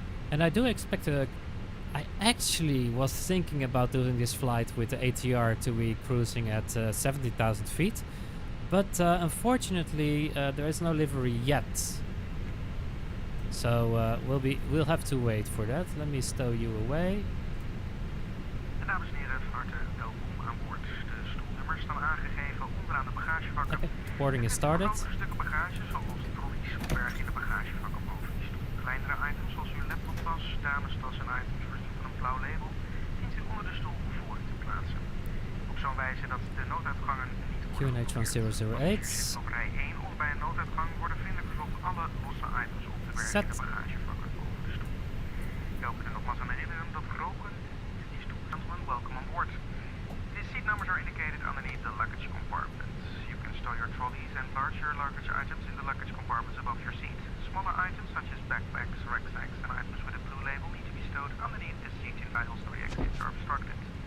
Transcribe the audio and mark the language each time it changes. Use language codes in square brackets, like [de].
[en] And I do expect I actually was thinking about doing this flight with the ATR to be cruising at 70,000 feet. But unfortunately there is no livery yet. So we'll have to wait for that. Let me stow you away. [nl] Dames en heren, van harte welkom aan boord. De stoelnummers staan aangegeven onderaan de bagagevakken. [en] Okay, boarding is started. [nl] Grotere stukken bagage, zoals trolleys, opbergen in de bagagevakken boven die stoel. Kleinere items zoals uw laptoptas, damestas en items voorzien van een blauw label, dient u onder de stoel voor u te plaatsen. Op zo'n wijze dat de nooduitgangen niet worden QNH1008. op rij 1 of bij een nooduitgang worden vriendelijk verzocht alle losse items op te bergen in de bagagevakken boven de stoel. Ik wil er nogmaals aan herinneren dat roken is [en] to gentlemen, welcome on board. The seat numbers are indicated underneath the luggage compartment. You can stow your trolleys and larger luggage items in the luggage compartments above your seat. Smaller items such as backpacks, rucksacks, and items with a blue label need to be stowed underneath the seat in aisles where the exits are obstructed.